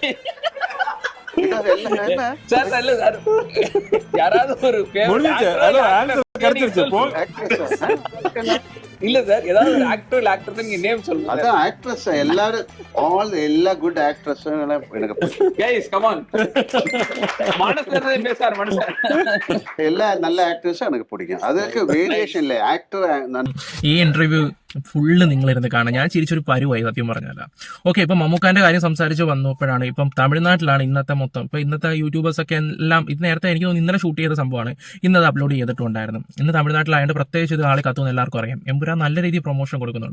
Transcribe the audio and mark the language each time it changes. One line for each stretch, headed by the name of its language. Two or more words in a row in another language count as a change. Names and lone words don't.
Tamil: சார் இல்ல சார், யாராவது ஒரு இல்ல சார், ஏதாவது ஒரு ஆக்டர் இல்ல ஆக்ட்ரஸ் நீங்க நேம் சொல்லுங்க. அதான் ஆக்ட்ரஸ் எல்லாரும் எல்லா
English: good actressum
Tamil: எனக்கு பிடிக்கும்.
English: guys come on.
Tamil: மனசுல இருந்து பேசார் மனுஷன். எல்லா நல்ல ஆக்டர்ஸும் எனக்கு பிடிக்கும். அதுக்கு வேரியேஷன் இல்ல. ആക്ടർ
Malayalam: ഈ ഇന്റർവ്യൂ ഫുള്ള് നിങ്ങളിരുന്ന് കാണാം. ഞാൻ ചിരിച്ചൊരു പരുവായി സത്യം പറഞ്ഞല്ല. ഓക്കെ, ഇപ്പം മമ്മൂക്കാന്റെ കാര്യം സംസാരിച്ച് വന്നപ്പോഴാണ് ഇപ്പം തമിഴ്നാട്ടിലാണ് ഇന്നത്തെ മൊത്തം. ഇപ്പൊ ഇന്നത്തെ യൂട്യൂബേഴ്സ് ഒക്കെ എല്ലാം ഇത് നേരത്തെ എനിക്ക് തോന്നുന്നു ഇന്നലെ ഷൂട്ട് ചെയ്ത സംഭവമാണ്, ഇന്നത് അപ്ലോഡ് ചെയ്തിട്ടുണ്ടായിരുന്നു. ഇന്ന് തമിഴ്നാട്ടിലായതുകൊണ്ട് പ്രത്യേകിച്ച് ഇത് ആളെ കത്തുമെന്ന് എല്ലാവർക്കും അറിയാം. എമ്പുരാൻ നല്ല രീതിയിൽ പ്രൊമോഷൻ കൊടുക്കുന്നുണ്ട്.